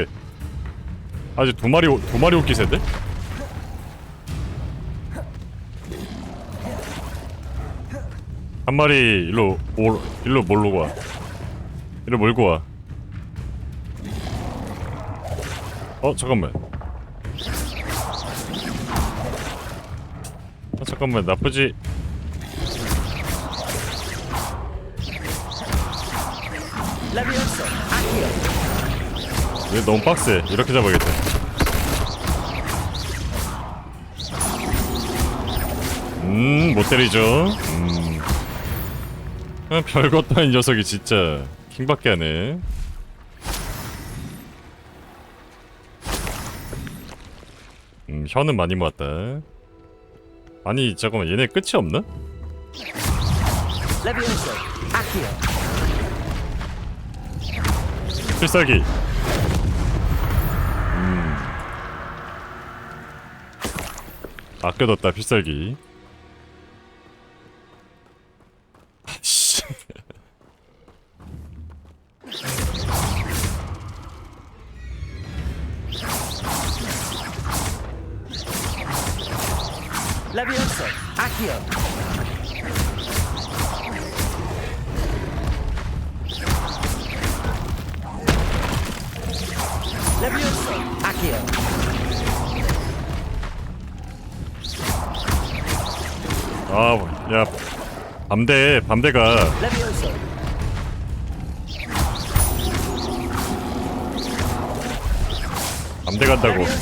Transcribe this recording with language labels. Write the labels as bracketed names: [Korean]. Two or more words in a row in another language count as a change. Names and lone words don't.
[Korean] 아직 두 마리 오기 센데? 한 마리 일로 몰고 와. 일로 몰고 와. 잠깐만. 잠깐만, 나쁘지. Levioso. Accio. 얘 너무 빡세. 이렇게 잡아야겠다. 못 때리죠. 별것도 아닌 녀석이 진짜 킹받게 하네. 혀는 많이 모았다. 아니, 잠깐만, 얘네 끝이 없나? Levioso. Accio. 필살기. 아껴뒀다, 필살기. 씨. Levioso. Accio. Levioso. Accio. 야, 밤대가. Levioso. 밤대 간다고.